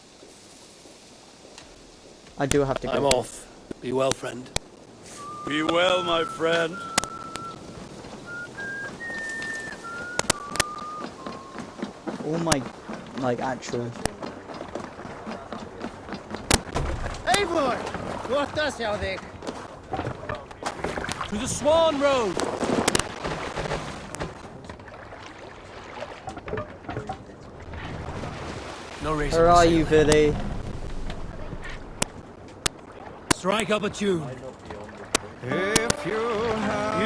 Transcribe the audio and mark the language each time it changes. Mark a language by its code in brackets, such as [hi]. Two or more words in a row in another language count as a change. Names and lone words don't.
[en] I do have to go. I'm off. Be well, friend. Be well, my friend. All my, like, actual... Eivor! [is] Gottas hjá þig! [en] To the Swan Road! No reason. Where are you, Villy? Strike up a tune. If you have